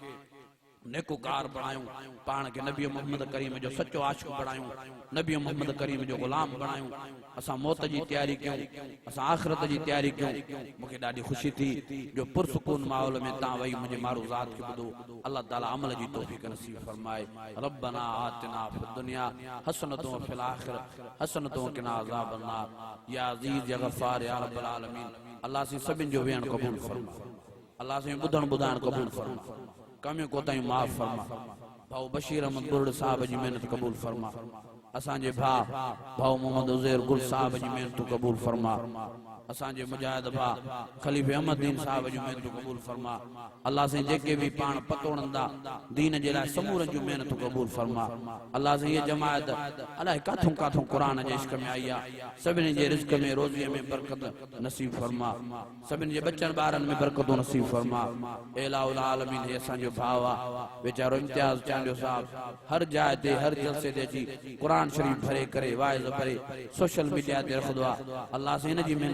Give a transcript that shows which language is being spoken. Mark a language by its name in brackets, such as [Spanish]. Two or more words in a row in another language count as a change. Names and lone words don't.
[Sindhi] नेकोकार बणायूं पाण के नबी मोहम्मद करीम जो सच्चो आशिक बणायूं नबी मोहम्मद करीम जो गुलाम बणायूं असां मौत जी तैयारी कयूं असां आखिरत जी तैयारी कयूं मूंखे ॾाढी ख़ुशी थी जो पुरसुकून माहौल में तव्हां वही मुंहिंजे मारूज़ात खे ॿुधो अल्लाह ताला अमल जी तौफ़ीक़ नसीब फरमाए [Arabic] ربنا آتنا في الدنيا حسنة وفي الآخرة حسنة وقنا عذاب النار يا عزيز يا غفار يا رب العالمين [Sindhi] अल्लाह से सभिनि जो वेहण क़बूल फरमा अल्लाह से ॿुधण ॿुधाइण क़बूल फरमा कमियूं कोताहियूं माफ़ फरमा भाऊ बशीर अहमद बुर्ड साहब जी महिनत क़बूल फरमा असांजे भाऊ मोहम्मद उज़ैर गुल साहब जी महिनत क़बूल फरमा असांजे मुजाहिद भाउ खलीफ़े अहमदीन साहब जी महिनत क़बूल फरमा अल्लाह से जेके भी पाण पतोड़ंदा दीन जे लाइ समूरनि जूं महिनतूं क़बूल फरमा अल्लाह से ये जमायत अलाए काथों काथों क़ुरान जे इश्क में आई आहे सभिनी जे रिज़्क़ में रोज़ीअ में बरकत नसीब फरमा सभिनी जे बचनि ॿारनि में बरकतूं नसीब फरमा इलाहुल आलमीन हे असांजो भाउ आहे वीचारो इम्तियाज़ चांडियो साहब हर जाइ ते हर जलसे ते अची क़ुरान शरीफ़ भरे करे वाइज़ भरे [English] social media [Sindhi] ते रखंदो आहे अल्लाह से हिन जी महिनत बि